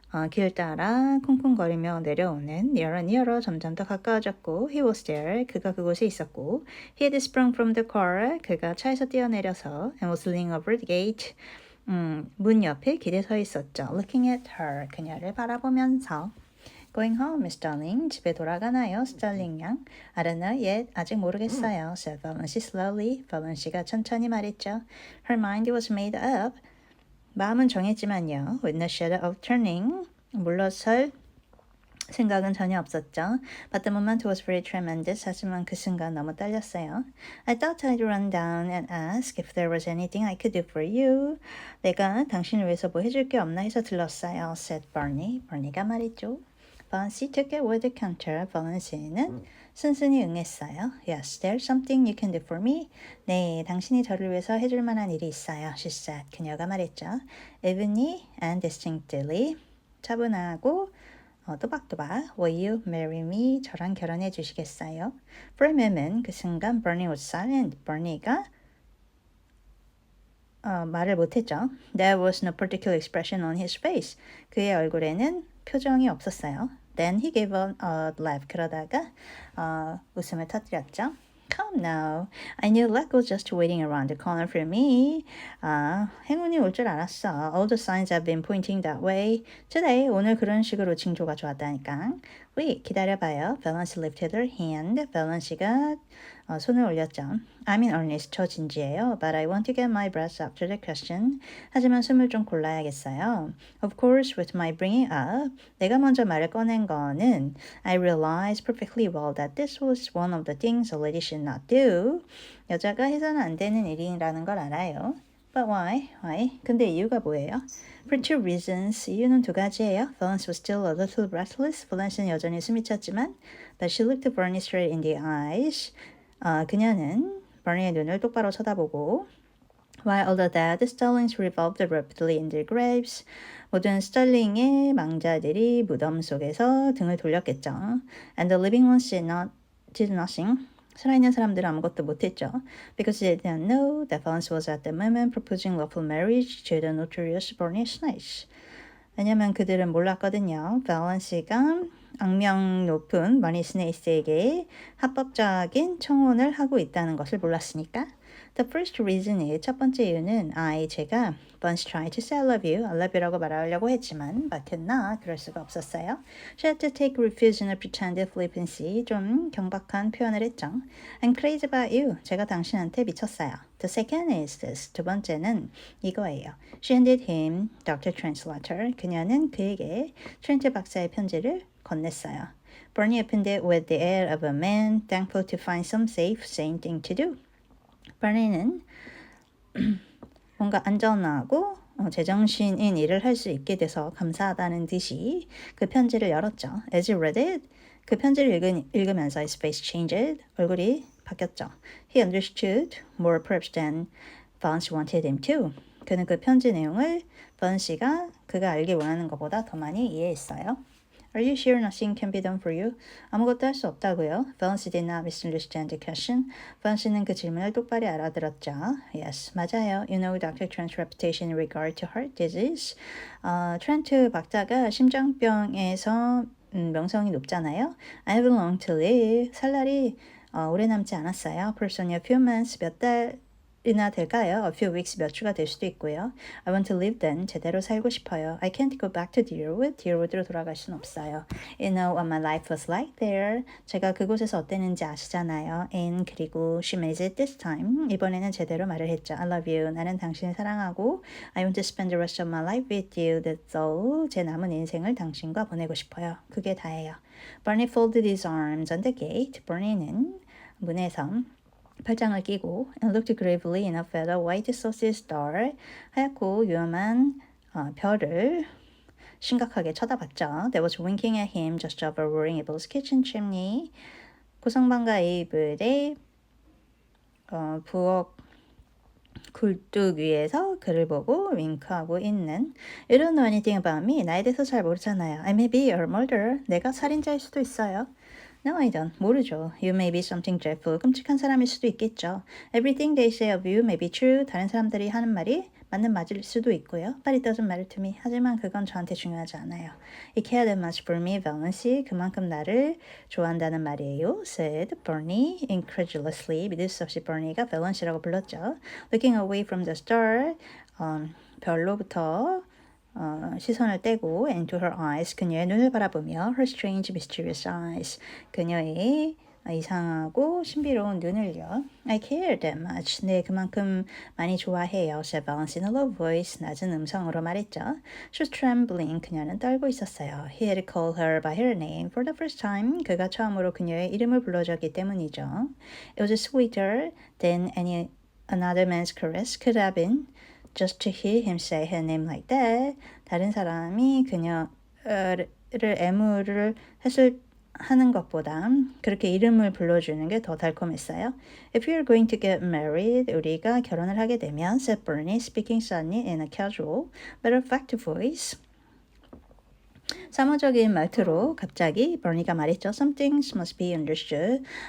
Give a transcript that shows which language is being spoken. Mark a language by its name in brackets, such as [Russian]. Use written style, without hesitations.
[Korean] 길 따라 쿵쿵거리며 내려오는 [English] nearer nearer. [Korean] 점점 더 가까워졌고 [English] he was there. [Korean] 그가 그곳에 있었고 [English] he had sprung from the car. [Korean] 그가 차에서 뛰어내려서 [English] and was leaning over the gate. [Korean] 문 옆에 길에 서 있었죠. [English] Looking at her. [Korean] 그녀를 바라보면서. [English] Going home, Miss Darling. [Korean] 집에 돌아가나요, 스탈링 양? [English] I don't know yet. [Korean] 아직 모르겠어요. [English] said Valency slowly. [Korean] Valency가 천천히 말했죠. [English] Her mind was made up. [Korean] 마음은 정했지만요. [English] With no shadow of turning. [Korean] 물러설 생각은 전혀 없었죠. [English] But the moment was very tremendous. [Korean] 하지만 그 순간 너무 떨렸어요. [English] I thought I'd run down and ask if there was anything I could do for you. [Korean] 내가 당신을 위해서 뭐 해줄 게 없나 해서 들렀어요. [English] said Barney. [Korean] Barney가 말했죠. [English] Valency took it with the counter. [Korean] Valency는 순순히 응했어요. [English] Yes, there's something you can do for me. [Korean] 네, 당신이 저를 위해서 해줄 만한 일이 있어요. [English] She said. [Korean] 그녀가 말했죠. [English] Evenly and distinctly. [Korean] 차분하고 또박또박. [English] Will you marry me? [Korean] 저랑 결혼해 주시겠어요? [English] For a moment, [Korean] 그 순간 [English] Bernie was silent. [Korean] Bernie가 말을 못했죠. [English] There was no particular expression on his face. [Korean] 그의 얼굴에는 표정이 없었어요. [English] Then he gave a laugh. [Korean] 그러다가 웃음을 터뜨렸죠. [English] Come now. I knew luck was just waiting around the corner for me. [Korean] 행운이 올 줄 알았어. [English] All the signs have been pointing that way. Today, [Korean] 오늘 그런 식으로 징조가 좋았다니까. [English] Wait, [Korean] 기다려봐요. [English] Valency lifted her hand. [Korean] Valency가 손을 올렸죠. [English] I'm in earnest. [Korean] 저 진지해요. [English] But I want to get my breath after the question. [Korean] 하지만 숨을 좀 골라야겠어요. [English] Of course, with my bringing up, [Korean] 내가 먼저 말을 꺼낸 거는 [English] I realized perfectly well that this was one of the things a lady should not do. [Korean] 여자가 해서는 안 되는 일이라는 걸 알아요. [English] But why? Why? [Korean] 근데 이유가 뭐예요? [English] For two reasons. [Korean] 이유는 두 가지예요. [English] Valence was still a little breathless. [Korean] Valence는 여전히 숨이 찼지만 [English] but she looked Bernie straight in the eyes. [Korean] 그녀는 Bernie의 눈을 똑바로 쳐다보고 [English] While all the dead starlings revolved rapidly in their graves. [Korean] 모든 스털링의 망자들이 무덤 속에서 등을 돌렸겠죠. [English] And the living ones did nothing. [Korean] 살아있는 사람들은 아무것도 못했죠. [English] Because they didn't know that Valence was at the moment proposing lawful marriage to the notorious Bernie Snitch. [Korean] 왜냐면 그들은 몰랐거든요. Valency가 악명 높은 버니 스네이스에게 합법적인 청혼을 하고 있다는 것을 몰랐으니까. [English] The first reason is [Korean] 첫 번째 이유는 제가 [English] once tried to say I love you, I love you [Korean] 라고 말하려고 했지만 [English] but could not, [Korean] 그럴 수가 없었어요. [English] She had to take refuge in a pretended flippancy, [Korean] 좀 경박한 표현을 했죠. [English] I'm crazy about you, [Korean] 제가 당신한테 미쳤어요. [English] The second is this, [Korean] 두 번째는 이거예요. [English] She handed him Dr. Trent's letter, [Korean] 그녀는 그에게 트렌트 박사의 편지를 건넸어요. [English] Bernie opened it with the air of a man thankful to find some safe, sane thing to do. [Korean] 버니는 뭔가 안전하고 제정신인 일을 할 수 있게 돼서 감사하다는 듯이 그 편지를 열었죠. [English] As he read it, [Korean] 그 편지를 읽으면서 [English] his face changed. [Korean] 얼굴이 바뀌었죠. [English] He understood more perhaps than Valence wanted him to. [Korean] 그는 그 편지 내용을 Valency가 그가 알길 원하는 것보다 더 많이 이해했어요. [English] Are you sure nothing can be done for you? [Korean] 아무것도 할 수 없다고요? [English] Valency did not misunderstand the question. [Korean] Valency는 그 질문을 똑바로 알아들었죠. [English] Yes, [Korean] 맞아요. [English] You know Dr. Trent's reputation in regard to heart disease. [Korean] 트렌트 박사가 심장병에서 명성이 높잖아요. [English] I have long to live. [Korean] 살 날이 오래 남지 않았어요. [English] Perhaps only a few months, [Korean] 몇 달이나 될까요? [English] A few weeks, [Korean] 몇 주가 될 수도 있고요. [English] I want to live then. [Korean] 제대로 살고 싶어요. [English] I can't go back to Deerwood. [Korean] Deerwood로 돌아갈 순 없어요. [English] You know what my life was like there. [Korean] 제가 그곳에서 어땠는지 아시잖아요. [English] And [Korean] 그리고 [English] she made it this time. [Korean] 이번에는 제대로 말을 했죠. [English] I love you. [Korean] 나는 당신을 사랑하고 [English] I want to spend the rest of my life with you. That's all. [Korean] 제 남은 인생을 당신과 보내고 싶어요. 그게 다예요. [English] Barney folded his arms on the gate. [Korean] Barney는 문에서 팔짱을 끼고 [English] and looked gravely enough at a white saucy star. [Korean] 하얗고 위험한 별을 심각하게 쳐다봤죠. [English] That was winking at him just over Roaring Abel's kitchen chimney. [Korean] 고성방가 에이블의 부엌 굴뚝 위에서 그를 보고 윙크하고 있는 [English] You don't know anything about me. [Korean] 나에 대해서 잘 모르잖아요. [English] I may be a murderer. [Korean] 내가 살인자일 수도 있어요. [English] No, I don't. [Korean] 모르죠. [English] You may be something dreadful. [Korean] 끔찍한 사람일 수도 있겠죠. [English] Everything they say of you may be true. [Korean] 다른 사람들이 하는 말이 맞을 수도 있고요. [English] But it doesn't matter to me. [Korean] 하지만 그건 저한테 중요하지 않아요. [English] It cared that much for me, Valency. [Korean] 그만큼 나를 좋아한다는 말이에요. [English] Said Bernie incredulously. [Korean] 믿을 수 없이 Bernie가 Valency라고 불렀죠. [English] Looking away from the star. [Korean] 별로부터 시선을 떼고 [English] into her eyes [Korean] 그녀의 눈을 바라보며 [English] her strange mysterious eyes [Korean] 그녀의 이상하고 신비로운 눈을요. [English] I care that much. [Korean] 네, 그만큼 많이 좋아해요. [English] said Valence in a low voice. [Korean] 낮은 음성으로 말했죠. [English] She was trembling. [Korean] 그녀는 떨고 있었어요. [English] He had called her by her name for the first time. [Korean] 그가 처음으로 그녀의 이름을 불러줬기 때문이죠. [English] It was sweeter than any another man's caress could have been. Just to hear him say her name like that. [Korean] 다른 사람이 그녀를 애무를 하는 것보다 그렇게 이름을 불러주는 게 더 달콤했어요. [English] If you're going to get married, [Korean] 우리가 결혼을 하게 되면, [English] said Bernie, speaking suddenly in a casual, matter-of-fact voice. [Korean] 사무적인 말투로 갑자기 버니가 말했죠. [English] Some things must be understood.